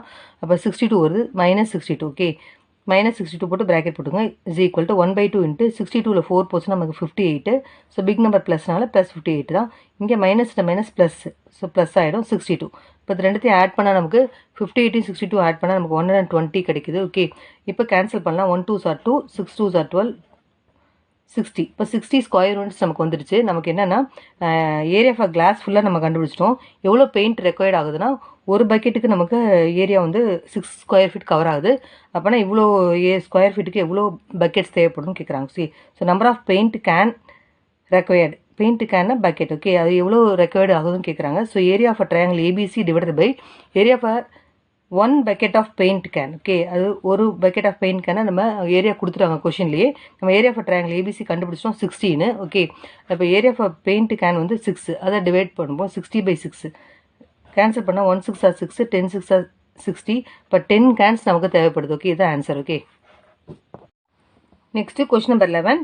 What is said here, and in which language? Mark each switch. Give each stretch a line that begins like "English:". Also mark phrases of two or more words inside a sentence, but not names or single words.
Tamil: அப்போ 62 வருது. -62 ஓகே -62 போட்டு ப்ராக்கெட் போட்டுங்க.
English: is equal to
Tamil: 1/2 62ல் 4 போச்சுன்னா நமக்கு 58.
English: so big number
Tamil: ப்ளஸ்னால +58 தான். இங்கே
English: minus plus. so plus
Tamil: ஆகிடும் 62. இப்போ இது ரெண்டுத்தையும் ஆட் பண்ணால் நமக்கு 58 62 ஆட் பண்ணால் நமக்கு 120 கிடைக்குது. ஓகே, இப்போ கேன்சல் பண்ணலாம்.
English: 1 2s are 2 6 2s are 12 60.
Tamil: இப்போ 60
English: square units
Tamil: நமக்கு வந்துடுச்சு. நமக்கு என்னென்னா
English: area of glass
Tamil: ஃபுல்லாக நம்ம கண்டுபிடிச்சிட்டோம். எவ்வளோ
English: paint required
Tamil: ஆகுதுன்னா ஒரு பக்கெட்டுக்கு நமக்கு ஏரியா வந்து 6
English: square feet
Tamil: கவர் ஆகுது. அப்போனா இவ்வளோ
English: square feettukku
Tamil: எவ்வளோ பக்கெட்ஸ் தேவைப்படும்னு கேட்குறாங்க.
English: so number of paint can required paint can bucket.
Tamil: ஓகே, அது எவ்வளோ ரெக்வயர்டு ஆகுதுன்னு கேட்குறாங்க.
English: so area of triangle ABC divided by area of 1 bucket of paint can.
Tamil: ஓகே, அது ஒரு
English: bucket of paint
Tamil: கேனை நம்ம ஏரியா கொடுத்துருவாங்க கொஷின்லேயே. நம்ம
English: area of triangle ABC
Tamil: கண்டுபிடிச்சோம் 16. ஓகே, இப்போ
English: area of paint can
Tamil: வந்து 6 அதை டிவைட் பண்ணும்போது 60/6 கேன்சல் பண்ணால்
English: 1 6 are 6 10 6 are 60.
Tamil: இப்போ 10 கேன்ஸ் நமக்கு தேவைப்படுது. ஓகே, இதுதான் ஆன்சர். ஓகே,
English: next question number 11.